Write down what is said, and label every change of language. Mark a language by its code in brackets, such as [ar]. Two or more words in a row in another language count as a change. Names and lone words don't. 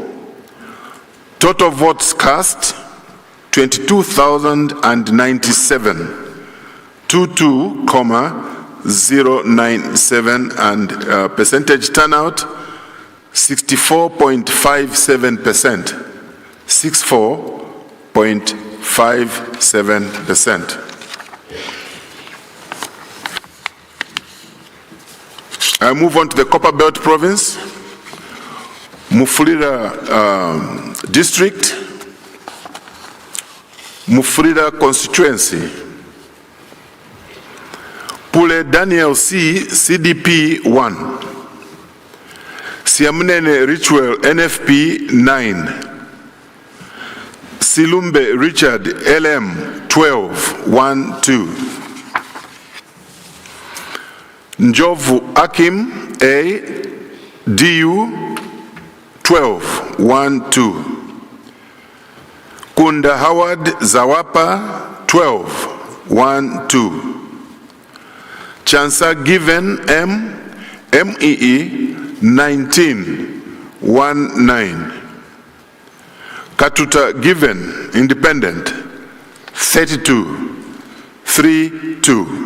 [en] Total votes cast 22,097, 22,097, and percentage turnout 64.57%, 64.57%. I move on to the Copper Belt Province, Mufulira District, Mufulira Constituency. Pule Daniel C, CDP 1. Siamunene Richwell NFP 9. Silumbe Richard LM 12 1-2. Njovu Akim A DU 12 1-2. Kunda Howard Zawapa 12 1-2. Chancer given MEE 1919. Katuta given independent 3232.